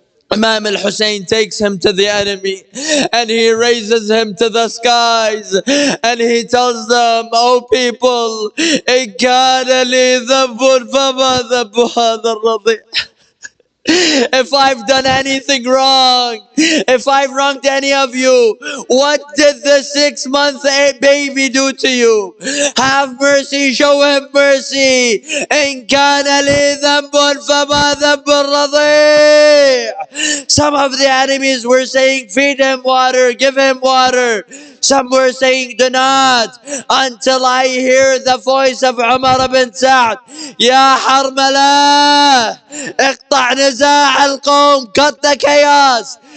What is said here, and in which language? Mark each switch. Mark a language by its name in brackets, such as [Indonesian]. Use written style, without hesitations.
[English] Imam al-Hussein takes him to the enemy and he raises him to the skies and he tells them, oh people, [Arabic] إِن كَانَ لِي ذَنبٌ فَمَا ذَنبُ هَذَا الرَّضِيعِ. [English] If I've done anything wrong, if I've wronged any of you, what did the 6-month baby do to you? Have mercy, show him mercy. [Arabic] إن كان لي ذنب فما ذنب الرضيع. [English] Some of the enemies were saying, feed him water, give him water. Some were saying, do not, until I hear the voice of Umar ibn Sa'd. Ya Harmala, [Arabic] اقطع نزاع القوم, [English] cut the chaos.